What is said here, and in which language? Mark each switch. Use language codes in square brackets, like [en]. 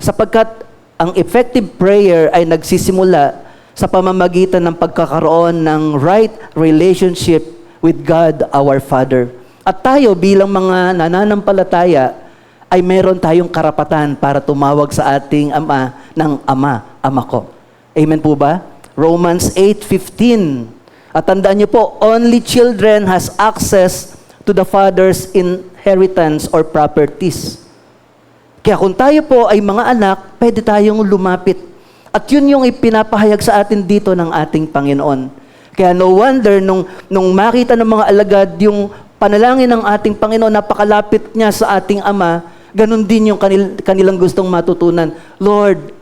[tl] Sapagkat ang [en] effective prayer [tl] ay nagsisimula sa pamamagitan ng pagkakaroon ng [en] right relationship with God, our Father. [tl] At tayo bilang mga nananampalataya ay meron tayong karapatan para tumawag sa ating Ama ng Ama, Ama ko. Amen po ba? Romans 8:15. At tandaan niyo po, [en] only children has access to the Father's inheritance or properties. [tl] Kaya kung tayo po ay mga anak, pwede tayong lumapit. At yun yung ipinapahayag sa atin dito ng ating Panginoon. Kaya [en] no wonder, [tl] nung makita ng mga alagad yung panalangin ng ating Panginoon, napakalapit niya sa ating Ama, ganun din yung kanilang gustong matutunan. Lord,